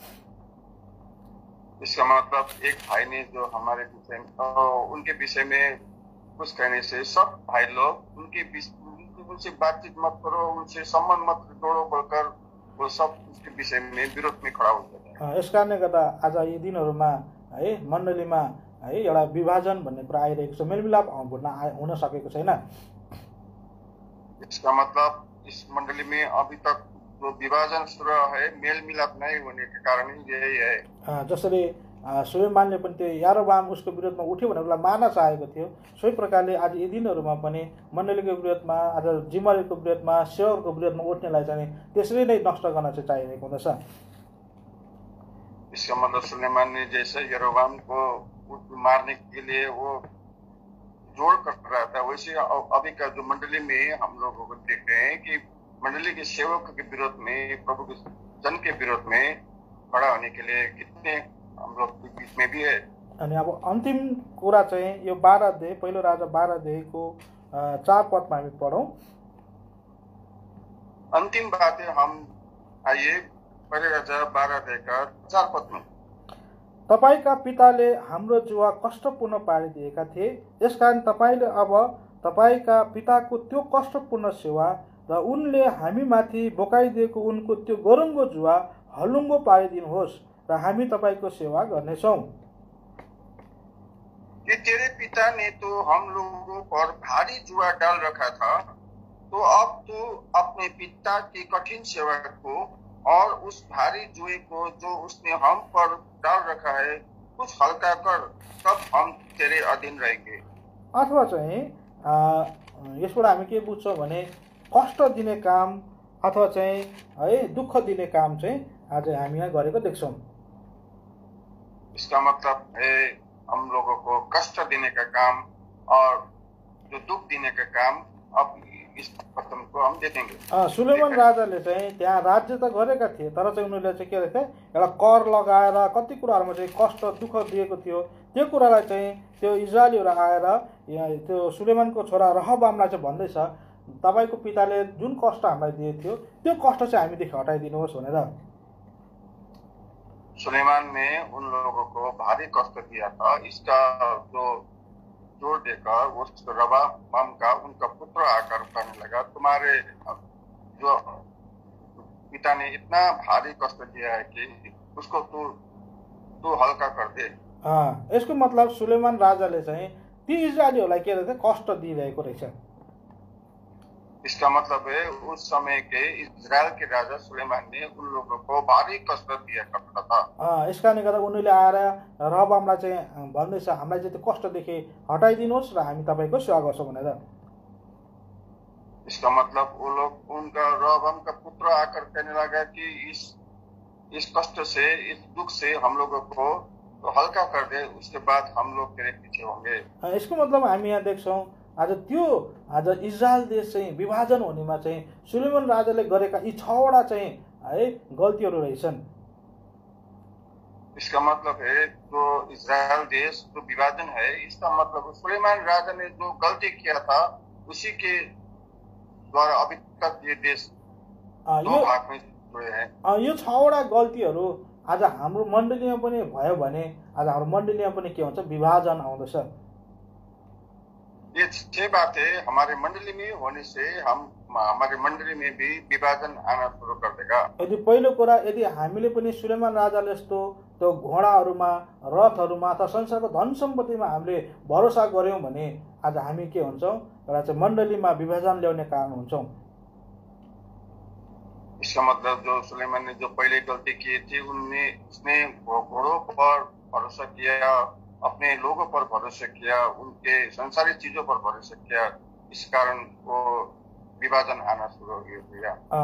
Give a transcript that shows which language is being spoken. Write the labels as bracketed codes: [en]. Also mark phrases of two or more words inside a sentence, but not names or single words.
[hi] इसका मतलब एक भाई ने जो हमारे विषय उनके विषय में कुछ कहने से सब भाई लोग उनसे बातचीत मत करो, उनसे संबंध मत जोड़ो बोलकर वो सब उसके विषय में विरोध में खड़ा हो जाता है। [ne] यस कारणले गर्दा आज यी दिनहरूमा है मण्डलीमा है एउटा विभाजन भन्ने कुरा आइरहेको छ, मेलमिलाप हुन सकेको छैन। [hi] इसका मतलब इस मंडली में अभी तक जो विभाजन शुरू है, मेल मिलाप नहीं होने के कारण यही है। [ne] जसरी सुलेमानले पनि त्यो यारोबाम उसको विरोधमा उठ्यो भनेर उसलाई मार्न चाहेको थियो, सोही प्रकारले आज यी दिनहरूमा पनि मण्डलीको विरोधमा, आज जिम्मेवारीको विरोधमा, सेवकको विरोधमा उठ्नेलाई चाहिँ त्यसरी नै नष्ट गर्न चाहिँ चाहिएको हुँदछ। [hi] इसका मतलब सुलेमान ने जैसे यारोबाम को मारने के लिए वो जोड़ कर रहा था, वैसे अभी का जो मंडली में हम लोगों को देख रहे हैं कि मंडली के सेवक के विरोध में, प्रभु के जन के विरोध में खड़ा होने के लिए कितने हम लोग के बीच में भी है। [ne] अनि अब अन्तिम कुरा चाहिँ यो 12 अध्याय, पहिलो राजा 12 अध्यायको 4 पदमा हामी पढौं। [hi] अंतिम बातें हम आइए पहले राजा 12 अध्याय का 4 पद में। [ne] तपाईका पिताले हाम्रो जुवा कष्टपूर्ण पारिदिएका थिए, यसकारण तपाईले अब तपाईका पिताको त्यो कष्टपूर्ण सेवा र उनले हामीमाथि बोकाइदिएको उनको त्यो गरुङ्गो जुवा हलुङ्गो पारिदिनुहोस् र हामी तपाईको सेवा गर्नेछौँ। [hi] कि तेरे पिता ने तो हम लोगों पर भारी जुआ डाल रखा था, तो अब तू अपने पिता की कठिन सेवा को और उस भारी जुए को जो उसने हम पर डाल रखा है कुछ हल्का कर, तब हम तेरे अधीन रहेंगे। [ne] अथवा चाहिँ यसबाट हामी के बुझ्छौँ भने कष्ट दिने काम अथवा चाहिँ है दुःख दिने काम चाहिँ आज हामी यहाँ गरेको देख्छौँ। [hi] इसका मतलब है हम लोगों को कष्ट देने का काम और जो दुख देने का काम अब इस पतन को हम देखेंगे। [ne] सुलेमान राजाले चाहिँ त्यहाँ राज्य त गरेका थिए, तर चाहिँ उनीहरूले चाहिँ के रहेछ, एउटा कर लगाएर कति कुराहरूमा चाहिँ कष्ट दुःख दिएको थियो। त्यो कुरालाई चाहिँ त्यो इजरायलीहरू आएर त्यो सुलेमानको छोरा रहबामलाई चाहिँ भन्दैछ, तपाईको पिताले जुन कष्ट हामीलाई दिएको थियो त्यो कष्ट चाहिँ हामीदेखि हटाइदिनुहोस् भनेर। [hi] सुलेमान ने उन लोगों को भारी कष्ट दिया था, इसका जो जोर देकर वो रबाम का उनका पुत्र आकर कहने लगा, तुम्हारे जो पिता ने इतना भारी कष्ट दिया है कि उसको तू हल्का कर दे। [ne] यसको मतलब सुलेमान राजाले चाहिँ ती इजरायलीहरूलाई के रहेछ, कष्ट दिइरहेको रहेछ। [hi] इसका मतलब है उस समय के इजरायल के राजा सुलेमान ने उन लोगों को भारी कष्ट दिया करता था। [ne] यस कारणले गर्दा उनीहरूले आएर रहबामलाई चाहिँ भन्दैछ, हामीलाई चाहिँ त्यो कष्टदेखि हटाइदिनुहोस् र हामी तपाईको सेवा गर्छौँ भनेर। [hi] इसका मतलब वो लोग उनका रहबाम का पुत्र आकर कहने लगा कि इस कष्ट से, इस दुख से हम लोगों को तो हल्का कर दे, उसके बाद हम लोग तेरे पीछे होंगे। [ne] यसको मतलब हामी यहाँ देख्छौँ आज त्यो आज इजरायल देश चाहिँ विभाजन हुनेमा चाहिँ सुलेमान राजाले गरेका यी 6वटा चाहिँ है गल्तीहरू रहेछन्। [hi] इसका मतलब है जो इजरायल देश जो विभाजन है, इसका मतलब सुलेमान राजा ने जो गलती किया था उसी के द्वारा अभी तक ये देश दो भाग में जुड़े हैं। [ne] यो 6वटा गल्तीहरू आज हाम्रो मण्डलीमा पनि भयो भने आज हाम्रो मण्डलीमा पनि के हुन्छ, विभाजन आउँदछ। [hi] ये 6 बातें हमारे मंडली में होने से हमारे मंडली में भी विभाजन आना शुरू कर देगा। [ne] यदि पहिलो कुरा, यदि हामीले पनि सुलेमान राजाले जस्तो त्यो घोडाहरूमा, रथहरूमा अथवा संसारको धन सम्पत्तिमा हामीले भरोसा गर्यौं भने आज हामी के हुन्छौँ, एउटा चाहिँ मण्डलीमा विभाजन ल्याउने कारण हुन्छौँ। [hi] इसका मतलब जो सुलेमान ने जो पहले गलती की थी, उसने घोड़ों पर भरोसा किया, अपने लोगों पर भरोसा किया, उनके संसारिक चीजों पर भरोसा किया, इस कारण वो विभाजन आना शुरू हो गया।